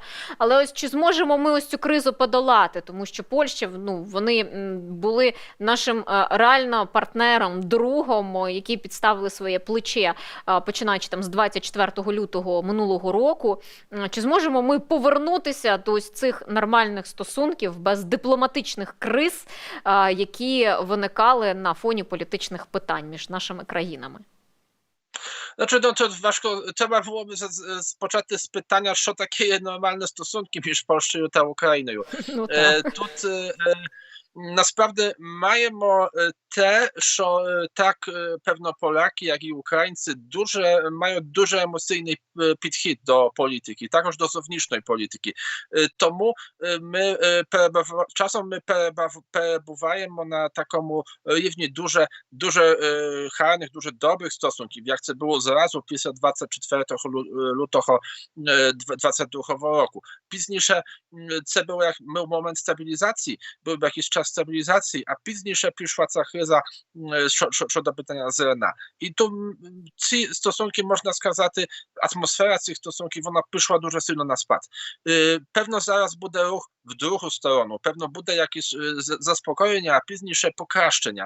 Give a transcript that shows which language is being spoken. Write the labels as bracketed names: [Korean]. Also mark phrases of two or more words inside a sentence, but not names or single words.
[Ukrainian] Але ось чи зможемо ми ось цю кризу подолати? Тому що Польща, вони були нашим реально партнером, другом, які підставили своє плече, починаючи там з 24 лютого минулого року. Чи зможемо ми повернутися до ось цих нормальних стосунків без дипломатичних криз, які виникали на фоні політичних питань між нашими країнами? [Polish] Znaczy, no to [Ukrainian] важко, треба було б почати з питання, що таке нормальні стосунки між Польщею та Україною. Ну, так. Тут насправді маємо те, що так певно Поляки, як і українці мають дуже емоційний підхід до політики, також до зовнішньої політики. Тому часом ми перебуваємо на такому рівні дуже гарних, дуже добрих стосунків, як це було зразу після [Polish] 24 lutego 2022 roku. [Ukrainian] Пізніше це був момент стабілізації, був [Polish] jakiś czas stabilizacji, [Ukrainian] a пізніше прийшла ця криза щодо питання зерна. І то ці стосунки, можна сказати, атмосфера цих стосунків, вона пішла дуже сильно на спад. Певно зараз буде рух в другу сторону, певно буде якесь заспокоєння, а пізніше покращення.